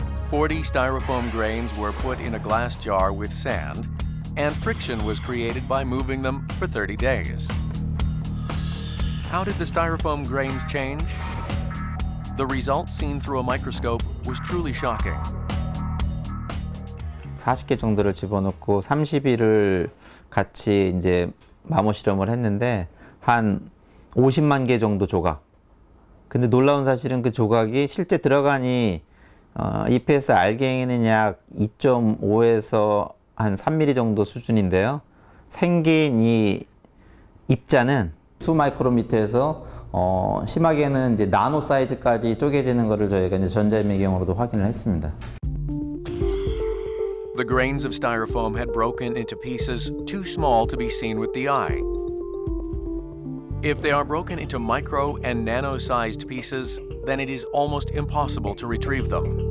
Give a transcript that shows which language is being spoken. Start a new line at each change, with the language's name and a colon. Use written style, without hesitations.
English: 40 styrofoam grains were put in a glass jar with sand, and friction was created by moving them for 30 days. How did the styrofoam grains change? The result seen through a microscope was truly shocking.
Korean: 40개 정도를 집어넣고 30일을 같이 이제 마모 실험을 했는데 한 50만 개 정도 조각. 근데 놀라운 사실은 그 조각이 실제 들어가니 EPS 알갱이는 약 2.5에서 한 3mm 정도 수준인데요. 생긴 이 입자는 수 마이크로미터에서 심하게는 이제 나노 사이즈까지 쪼개지는 것을 저희가 이제 전자매경으로도 확인을 했습니다.
English: The grains of styrofoam had broken into pieces too small to be seen with the eye. If they are broken into micro and nano-sized pieces, then it is almost impossible to retrieve them.